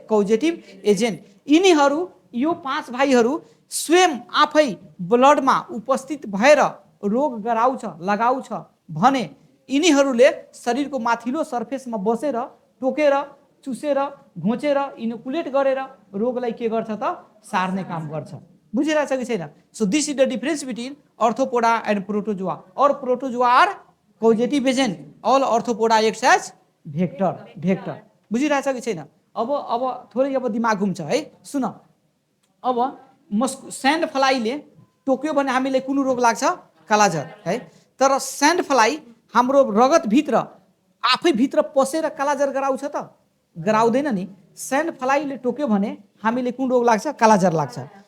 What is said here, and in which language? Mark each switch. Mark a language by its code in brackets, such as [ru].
[ne] कौजेटिभ agent. यिनीहरू यो 5 भाइहरू स्वयं आफै ब्लडमा उपस्थित भएर रोग गराउँछ, लगाउँछ भने यिनीहरूले शरीरको माथिल्लो सर्फेसमा बसेर टोकेर, चुसेर, घोचेर, इनोकुलेट गरेर रोगलाई के गर्छ त? सार्ने काम गर्छ। बुझिरहेछ कि छैन? [en] So this is the difference between arthropoda and protozoa. और protozoa are causative agent, all arthropoda acts as vector. [ne] बुझिरहेछ कि छैन? अब थोरै अब दिमाग घुम्छ है। सुन, अब स्यान्ड फ्लाईले टोक्यो भने हामीलाई कुन रोग लाग्छ? कालाजार है। तर स्यान्ड फ्लाई हाम्रो रगतभित्र आफै भित्र पसेर कालाजार गराउँछ त? गराउँदैन नि। स्यान्ड फ्लाईले टोक्यो भने हामीले कुन रोग लाग्छ? कालाजार लाग्छ।